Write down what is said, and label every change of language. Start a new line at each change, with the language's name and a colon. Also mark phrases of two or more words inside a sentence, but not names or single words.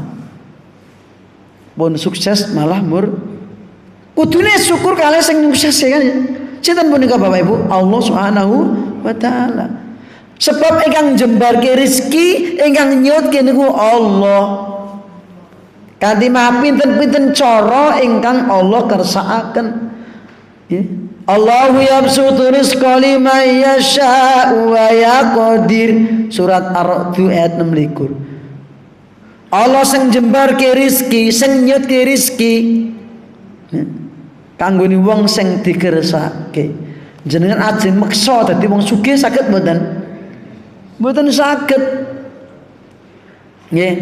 Javanese: Pun sukses malah kudune syukur kalih sing sukses ya kan. Sinten punika Bapak Ibu?
Arabic: الله سبحانه وتعالى.
Javanese: Sebab ingkang jembarke rezeki, ingkang nyutke niku Allah. Kanthi maha pinten-pinten cara ingkang Allah kersakaken. Ya.
Arabic: الله يبسط الرزق لمن يشاء ويقدر.
Javanese: Surat Ar-Ra'd ayat 26. Allah sing jembarke rezeki, sing nyutke rezeki kanggo wong sing dikersake. Jenengan ajeng meksa dadi wong sugih saged mboten? Mboten saged. Nggih.